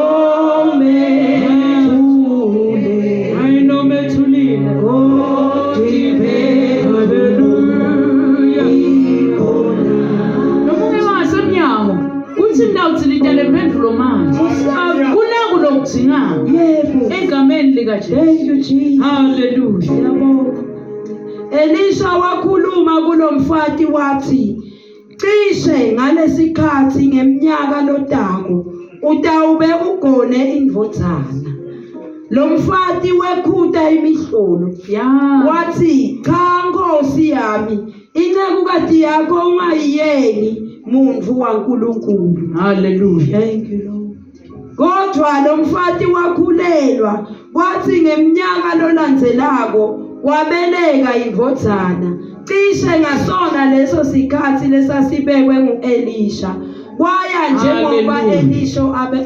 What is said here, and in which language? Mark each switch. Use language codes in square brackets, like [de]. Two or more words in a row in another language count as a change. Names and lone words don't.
[ss] Nomethule. Hayi nomethulile. Hallelujah. Noma mengasemnyango. Kuthi ndawuthi litele imphendvulo manje. Kunakulokudingako. Yebo. Egameni likaJesu. [en] Thank you, Jesus. Hallelujah. [ss] Siyabonga. Elisha wakhuluma kulo mfati wathi, cishe ngalesikhathi ngeminyaka lodako utawube ugone indvodzana. Lo mfati wekhuta imihlolo. Ya. Wathi, cha Nkosi yami, incekukati yakho ungayiyeki muntu waNkulunkulu. [en] Hallelujah. Thank you, Lord. [ss] Kodwa lo mfati wakhulelwa, kwathi ngeminyaka lolandzelako wabeleka indvodzana. Cishe ngasona leso sikhathi lesasibekwe ngu-Elisha. Kwaya njengoba [en] Hallelujah.